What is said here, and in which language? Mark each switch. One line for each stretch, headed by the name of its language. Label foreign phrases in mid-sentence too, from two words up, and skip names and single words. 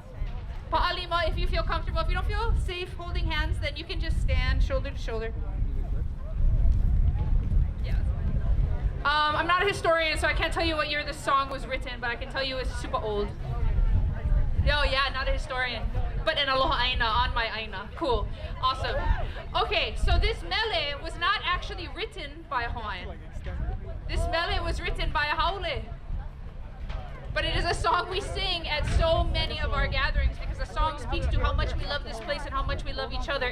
English: Pa'alima, if you feel comfortable. If you don't feel safe holding hands, then you can just stand shoulder to shoulder. I'm not a historian, so I can't tell you what year this song was written, but I can tell you it's super old. Oh yeah, not a historian, but an
Hawaiian: aloha aina
English: on my aina. Cool, awesome. Okay, so this mele was not actually written by a Hawaiian. This mele was written by a haole. a song we sing at so many of our gatherings because the song speaks to how much we love this place and how much we love each other.